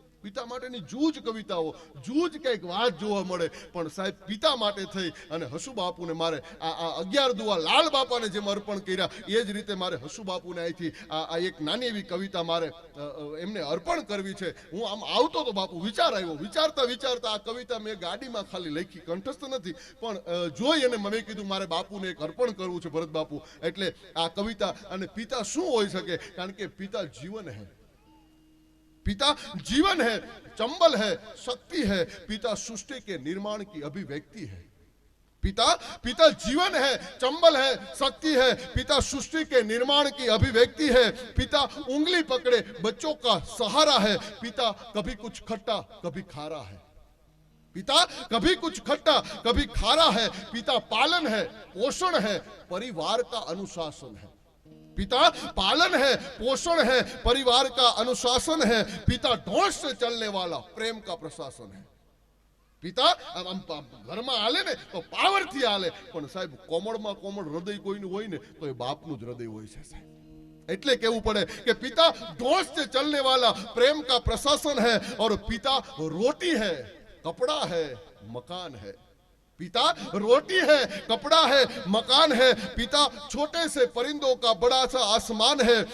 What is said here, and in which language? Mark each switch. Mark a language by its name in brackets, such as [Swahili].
[Gujarati] પિતા માટેની જૂજ કવિતાઓ, જૂજ કંઈક વાત જોવા મળે, પણ સાહેબ પિતા માટે થઈ અને હસુ બાપુને મારે આ 11 દુઆ લાલ બાપાને જેમ અર્પણ કર્યા એ જ રીતે મારે હસુ બાપુને અહીંથી આ એક નાની એવી કવિતા મારે એમને અર્પણ કરવી છે. હું આમ આવતો તો બાપુ વિચાર આવ્યો, વિચારતા વિચારતા આ કવિતા મેં ગાડીમાં ખાલી લખી, કંઠસ્થ નથી, પણ જોઈ અને મેં કીધું મારે બાપુને એક અર્પણ કરવું છે, ભરત બાપુ. એટલે આ કવિતા. અને પિતા શું હોઈ શકે? કારણ કે [Hindi] પિતા જીવન હૈ, पिता जीवन है, चंबल है, शक्ति है, पिता सृष्टि के निर्माण की अभिव्यक्ति है. पिता जीवन है, चंबल है, शक्ति है, पिता सृष्टि के निर्माण की अभिव्यक्ति है. पिता उंगली पकड़े बच्चों का सहारा है. पिता कभी कुछ खट्टा कभी खारा है. पिता कभी कुछ खट्टा कभी खारा है. पिता पालन है, पोषण है, परिवार का अनुशासन है. पिता पालन है, पोषण है, परिवार का अनुशासन है. पिता ढोंस से चलने वाला प्रेम का प्रशासन है. [Gujarati] પિતા ઘરમાં હાલે ને તો પાવરથી હાલે, પણ સાહેબ કોમળમાં કોમળ હૃદય કોઈનું હોય ને તો એ બાપનું જ હૃદય હોય છે સાહેબ. એટલે કેવું પડે કે પિતા ઢોંસ [Hindi] से चलने वाला प्रेम का प्रशासन है. और पिता रोटी है, कपड़ा है, मकान है. पिता रोटी है, कपड़ा है, मकान है. पिता छोटे से परिंदों का बड़ा सा आसमान है.